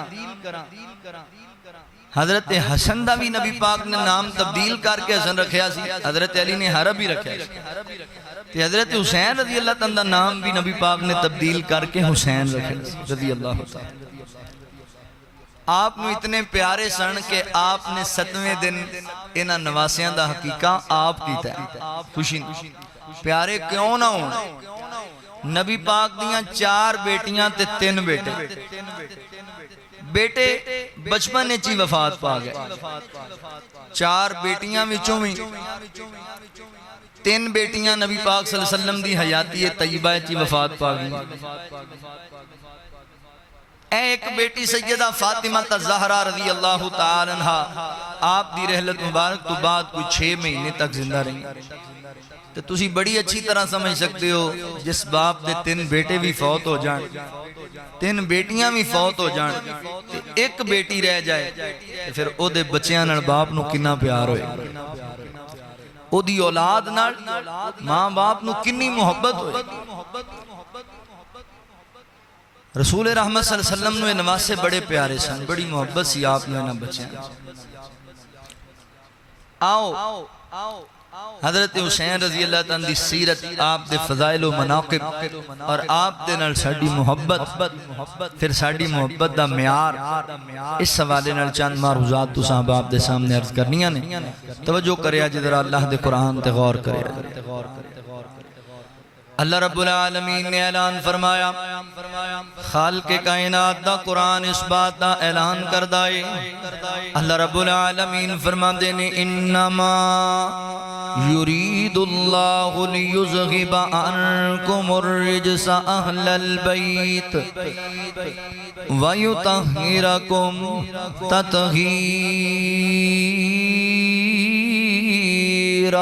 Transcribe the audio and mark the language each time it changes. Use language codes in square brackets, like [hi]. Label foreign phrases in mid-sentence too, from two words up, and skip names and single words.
[pa] حضرت حسن دا بھی نبی پاک نے نام تبدیل کر کے حسن رکھیا سی، حضرت علی نے حرب ہی رکھیا سی۔ حضرت حسین [ar] رضی اللہ تعالیٰ [pa] دا نام بھی نبی پاک نے تبدیل کر کے حسین رکھیا سی [ar] رضی اللہ تعالیٰ۔ [pa] آپ نے اتنے پیارے سن کہ آپ نے 7ویں دن انہاں نواسیاں دا حقیقہ آپ کیتا ہے۔ خوشی پیارے کیوں نہ ہوں؟ نبی پاک دیاں 4 بیٹیاں تے 3 بیٹے، بیٹے بچپن نے چی وفات پا گئے، 4 بیٹیاں وچوں بھی 3 بیٹیاں نبی پاک [ar] صلی اللہ علیہ وسلم [pa] دی حیاتی طیبہ چی وفات پا گئی۔ ایک بیٹی سیدہ فاطمہ الزہرا [ar] رضی اللہ تعالی عنہ [pa] آپ دی رحلت مبارک تو بعد کوئی 6 مہینے تک زندہ رہی۔ تو تسی بڑی اچھی طرح سمجھ سکتے ہو جس باپ دے 3 بیٹے بھی فوت ہو جان، 3 بیٹیاں بھی فوت ہو جان، ایک بیٹی رہ جائے پھر او دے بچیاں نال باپ نو کنا پیار ہوئے، او دی اولاد نال ماں باپ نو کنی محبت ہوئے۔ رسول رحمت [ar] صلی اللہ علیہ وسلم [pa] نے نواسے بڑے پیارے سن، بڑی محبت سی آپ نے نہ بچیاں۔ آؤ حضرت حسین [ar] رضی اللہ تعالیٰ [pa] دی سیرت، آپ دے فضائل و مناقب اور آپ دے نال ساڑی محبت، پھر ساڑی محبت دا معیار، اس حوالے نال چند معروضات تو صاحب آپ دے سامنے عرض کرنیاں نے۔ توجہ کریا جدرا اللہ دے قرآن تے غور کریا۔ اللہ رب العالمین نے اعلان فرمایا، خالق کائنات دا قرآن اس بات دا اعلان کردائے۔ اللہ رب العالمین فرماندے نے [ar] انما یرید اللہ لیذہب عنکم الرجس اہل البیت ویطہرکم تطہیرا۔